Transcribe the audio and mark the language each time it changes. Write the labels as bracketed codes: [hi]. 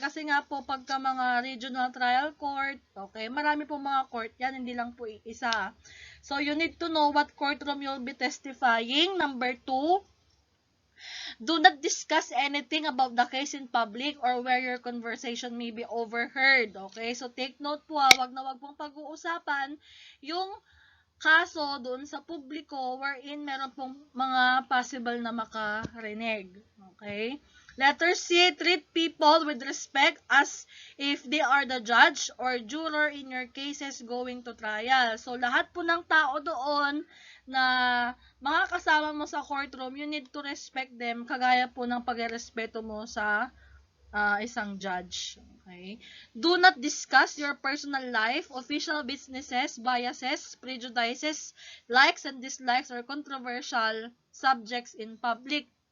[tl] Kasi nga po, pagka mga regional trial court, okay, marami po mga court yan, hindi lang po isa. [en] So, you need to know what courtroom you'll be testifying. Number 2, do not discuss anything about the case in public or where your conversation may be overheard. [tl] Okay? So, take note po, wag na wag pong pag-uusapan yung kaso doon sa publiko wherein meron pong mga possible na makarinig. Okay? [en] Letter C, treat people with respect as if they are the judge or juror in your cases going to trial. [tl] So, lahat po ng tao doon na mga kasama mo sa courtroom, [en] you need to respect them [tl] kagaya po ng pagrespeto mo sa isang judge. Okay? [en] Do not discuss your personal life, official businesses, biases, prejudices, likes and dislikes, or controversial subjects in public.